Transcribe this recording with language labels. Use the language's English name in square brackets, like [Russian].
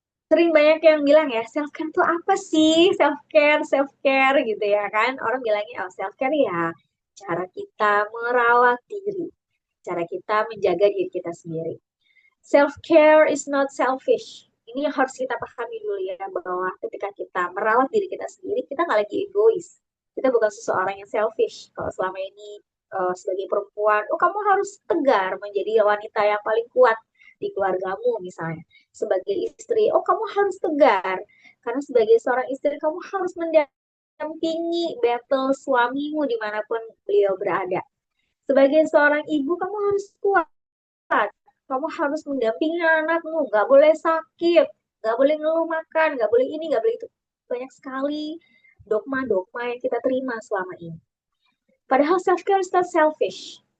[Indonesian] Sering banyak yang bilang ya, self-care itu apa sih? Self-care gitu ya kan. Orang bilangnya, oh self-care ya cara kita merawat diri. Cara kita menjaga diri kita sendiri. [English] Self-care is not selfish. [Indonesian] Ini yang harus kita pahami dulu ya, bahwa ketika kita merawat diri kita sendiri, kita nggak lagi egois. Kita bukan seseorang yang selfish. Kalau selama ini sebagai perempuan, oh kamu harus tegar menjadi wanita yang paling kuat di keluargamu misalnya. Sebagai istri, oh kamu harus tegar. Karena sebagai seorang istri, kamu harus mendampingi battle suamimu dimanapun beliau berada. Sebagai seorang ibu, kamu harus kuat. Kamu harus mendampingi anakmu, nggak boleh sakit, nggak boleh ngeluh makan, nggak boleh ini, nggak boleh itu. Banyak sekali dogma-dogma yang kita terima selama ini. Padahal [English] self-care is not selfish.